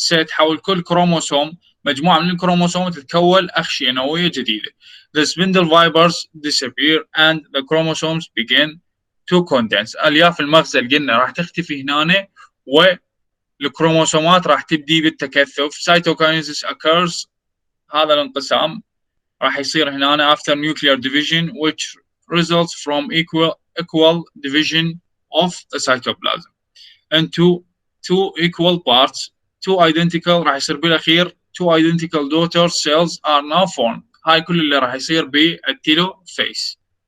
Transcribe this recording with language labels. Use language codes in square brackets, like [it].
[ar] حول كل كروموسوم مجموعة من الكروموسوم تتكون أغشية نووية جديدة. [en] The spindle fibers disappear and the chromosomes begin to condense. [ar] ألياف المغزل قلنا راح تختفي هنا والكروموسومات راح تبدي بالتكثف. [en] Cytogenesis occurs. [ar] هذا الانقسام راح يصير هنا [en] after nuclear division which results from equal division of the cytoplasm into two equal parts. Two identical [ar] راح يصير بالأخير [en] two identical daughter cells are now formed. [ar] هاي كل اللي راح يصير بالتيلوفيس.